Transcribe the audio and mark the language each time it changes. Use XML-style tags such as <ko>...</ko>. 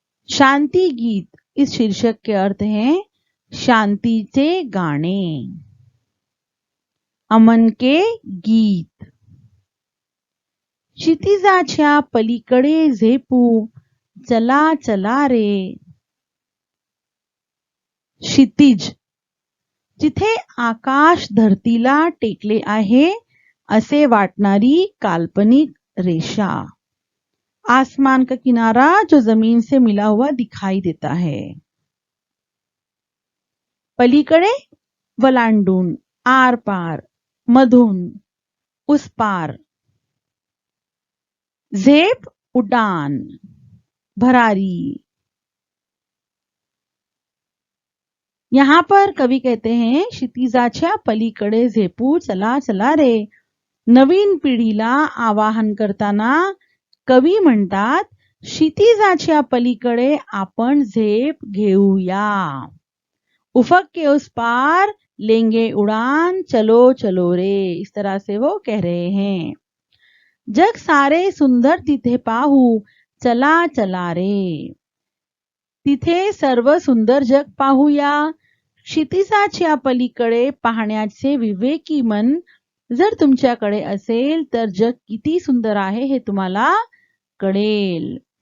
<hi>शांति गीत इस शीर्षक के अर्थ हैं</hi> <mr>शांतीचे गाणे,</mr> <hi>अमन के गीत.</hi> <mr>क्षितिजाच्या पलीकडे झेपू, चला चला रे. क्षितिज, जिथे आकाश धरतीला टेकले आहे असे वाटणारी काल्पनिक रेषा.</mr> <hi>आसमान का किनारा जो जमीन से मिला हुआ दिखाई देता है.</hi> <mr>पलीकडे वलांडून, आर पार, मधून,</mr> <hi>उस पार.</hi> <mr>झेप उडान, भरारी.</mr> <hi>यहाँ पर कवि कहते हैं</hi> <mr>क्षितिजाच्या पलीकडे झेपू, चला चला रे. नवीन पिढीला आवाहन करताना कवी म्हणतात क्षितिजाच्या पलीकडे आपण झेप घेऊया.</mr> <hi>उफक के उस पार लेंगे उड़ान, चलो चलो रे. इस तरह से वो कह रहे हैं.</hi> <mr>जग सारे सुंदर तिथे पाहू, चला चला रे. तिथे सर्व सुंदर जग पाहूया. क्षितिजाच्या पलीकडे पाहण्याचे विवेकी मन जर तुमच्याकडे असेल तर जग किती सुंदर आहे हे तुम्हाला कळेल.</mr>